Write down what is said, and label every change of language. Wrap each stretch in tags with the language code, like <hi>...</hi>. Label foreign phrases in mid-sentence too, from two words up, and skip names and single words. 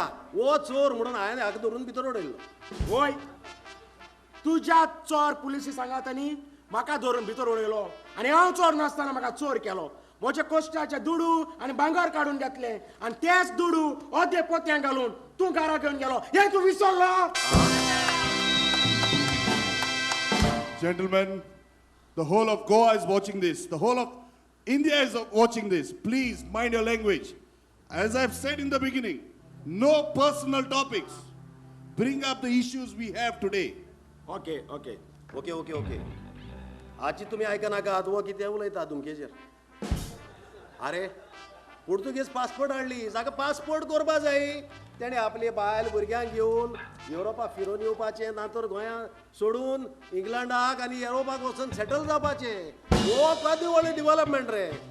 <kok>हो चोर म्हणून हांवें हाका धरून भितर उडयल्लो. होय, तुज्या चोर पुलिसी सांगात आनी म्हाका धरून भितर उडयलो, आनी हांव चोर नासतना म्हाका चोर केलो. म्हजे कोश्टाचे दुडू आनी भांगर काडून घेतले, आनी तेच दुडू अर्दे पोत्यांक घालून तूं घरा घेवन गेलो. हे तूं विसरलो?</kok> <en>Gentlemen, the whole of Goa is watching this. The whole of India is watching this. Please mind your language. As I've said in the beginning, no personal topics. Bring up the issues we have today. okay okay okay okay okay</en> <kok>आजची तुम्ही ऐका नाका. वो कितें उलयता धुमकेचेर. अरे</kok> <en>Portuguese passport</en> <kok>हाडली, जाका पासपोर्ट करपा जाय. तेणे आपले बायल भुरग्यांक घेवन युरोपा फिरून येवपाचें, नातर गोंया सोडून इंग्लंडाक आनी युरोपाक वचून सेटल जावपाचे. हो कदी व्हडली डेव्हलपमेंट रे.</kok>